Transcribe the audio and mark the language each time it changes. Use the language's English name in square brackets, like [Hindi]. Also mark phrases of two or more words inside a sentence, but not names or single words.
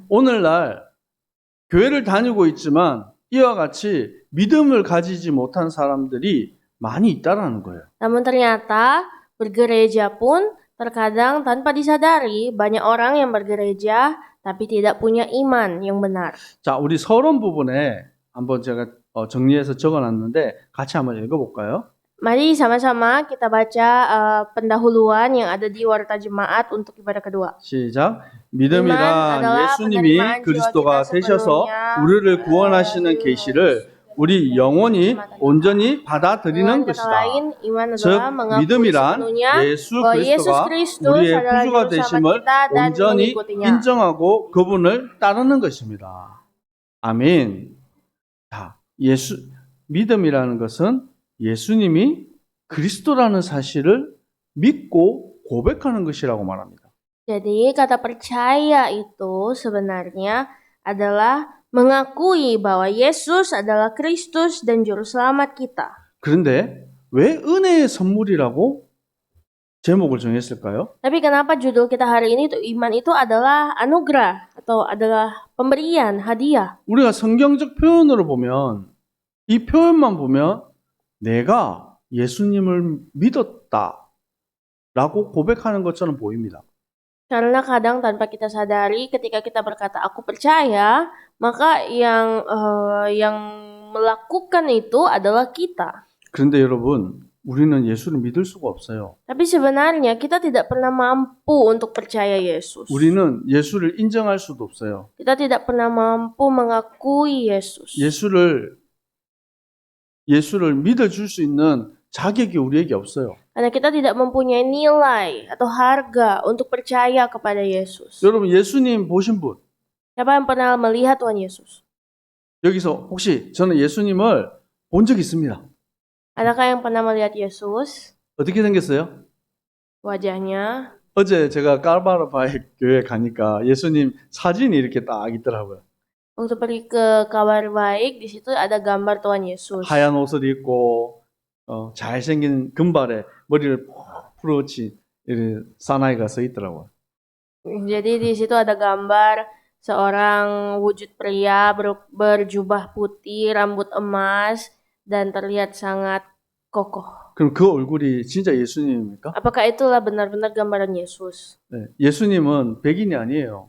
[Korean] 오늘날 교회를 다니고 있지만 이와 같이 믿음을 가지지 못한 사람들이 많이 있다라는 거예요. [Indonesian] Namun ternyata bergereja pun terkadang tanpa disadari banyak orang yang bergereja tapi tidak punya iman yang benar. [Korean] 자, 우리 서론 부분에 한번 제가 정리해서 적어놨는데 같이 한번 읽어볼까요? [Indonesian] Mari sama-sama kita baca pendahuluan yang ada di Warta Jemaat untuk ibadah kedua. [Korean] 시작. 믿음이란 예수님이 그리스도가 되셔서 우리를 구원하시는 계시를 우리 영혼이 온전히 받아들이는 것이다. 즉 믿음이란 예수 그리스도가 우리의 구주가 되심을 온전히 인정하고 그분을 따르는 것입니다. 아멘. 자, 믿음이라는 것은 예수님이 그리스도라는 사실을 믿고 고백하는 것이라고 말합니다. [Indonesian] Jadi kata percaya itu sebenarnya adalah mengakui bahwa Yesus adalah Kristus dan juru selamat kita. [Korean] 그런데 왜 은혜의 선물이라고 제목을 정했을까요? [Indonesian] Tapi kenapa judul kita hari ini itu iman itu adalah anugerah atau adalah pemberian, hadiah? [Korean] 우리가 성경적 표현으로 보면 이 표현만 보면 내가 예수님을 믿었다라고 고백하는 것처럼 보입니다. [Indonesian] Karena kadang tanpa kita sadari ketika kita berkata aku percaya, maka yang melakukan itu adalah kita. [Korean] 그런데 여러분, 우리는 예수를 믿을 수가 없어요. [Indonesian] Tapi sebenarnya kita tidak pernah mampu untuk percaya Yesus. [Korean] 우리는 예수를 인정할 수도 없어요. [Indonesian] Kita tidak pernah mampu mengakui Yesus. [Korean] 예수를 믿어줄 수 있는 자격이 우리에게 없어요. [Indonesian] Karena kita tidak mempunyai nilai atau harga untuk percaya kepada Yesus. [Korean] 여러분, 예수님 보신 분, [Indonesian] Siapa yang pernah melihat Tuhan Yesus? [Korean] 여기서 혹시 저는 예수님을 본 적 있습니다. [Indonesian] Adakah yang pernah melihat Yesus? [Korean] 어떻게 생겼어요? [Indonesian] Wajahnya. [Korean] 어제 제가 까르바르바이 교회 가니까 예수님 사진이 이렇게 딱 있더라고요. [Indonesian] Waktu pergi ke Kabar Baik, di situ ada gambar Tuhan Yesus. [Korean] 하얀 옷을 입고 잘생긴 금발에 머리를 풀어친 사나이가 서 있더라고요. [Indonesian] Jadi di situ ada gambar seorang wujud pria berjubah putih, rambut emas, dan terlihat sangat kokoh. [Korean] 그럼 그 얼굴이 진짜 예수님입니까? [Indonesian] Apakah itulah benar-benar gambaran Yesus? [Korean] 네, 예수님은 백인이 아니에요.